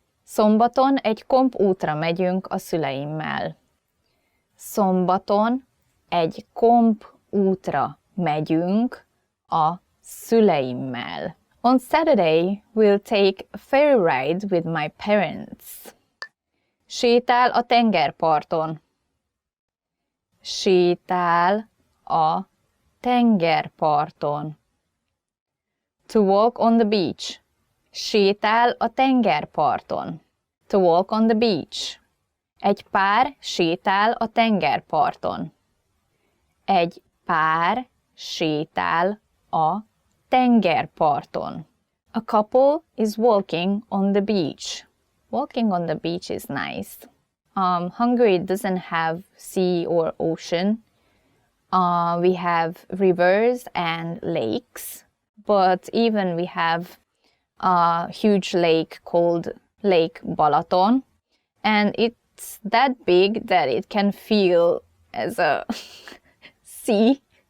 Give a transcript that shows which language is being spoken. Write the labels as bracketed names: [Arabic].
[Hungarian] Szombaton egy kompútra megyünk a szüleimmel. Szombaton egy kompútra megyünk a szüleimmel. [English] On Saturday, we'll take a ferry ride with my parents. [Hungarian] Sétál a tengerparton. Sétál a tengerparton. [English] To walk on the beach. [Hungarian] Sétál a tengerparton. [English] To walk on the beach. [Hungarian] Egy pár sétál a tengerparton. Egy pár sétál a tengerparton. [English] A couple is walking on the beach. Walking on the beach is nice. Hungary doesn't have sea or ocean. We have rivers and lakes, but even we have a huge lake called Lake Balaton, and it's that big that it can feel as a sea.